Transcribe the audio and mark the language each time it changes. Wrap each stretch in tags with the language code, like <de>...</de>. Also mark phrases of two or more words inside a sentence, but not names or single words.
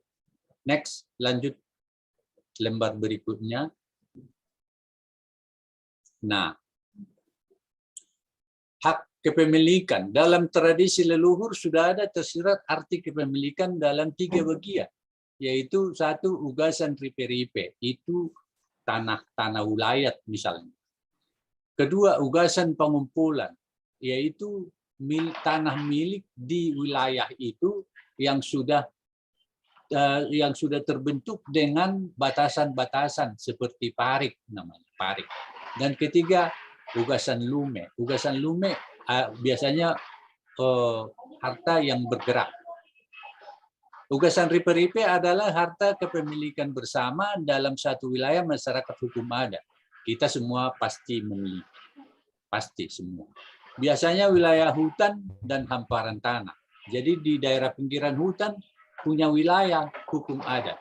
<id>Next, lanjut lembar berikutnya. Nah, hak kepemilikan. Dalam tradisi leluhur sudah ada tersirat arti kepemilikan dalam 3 bagian, yaitu 1</id> <bbc>ugasan ripe-ripe,</bbc> <id>itu tanah wilayah misalnya. 2 ugasan pengumpulan, yaitu tanah milik di wilayah itu yang sudah terbentuk dengan batasan-batasan seperti parik namanya, parik. Dan 3,</id> <bbc>ugasan lume. Ugasan lume</bbc> <id>biasanya harta yang bergerak.</id> <bbc>Ugasan ripe-ripe</bbc> <id>adalah harta kepemilikan bersama dalam satu wilayah masyarakat hukum adat. Kita semua pasti memiliki. Pasti semua. Biasanya wilayah hutan dan hamparan tanah. Jadi di daerah pinggiran hutan punya wilayah hukum adat.</id>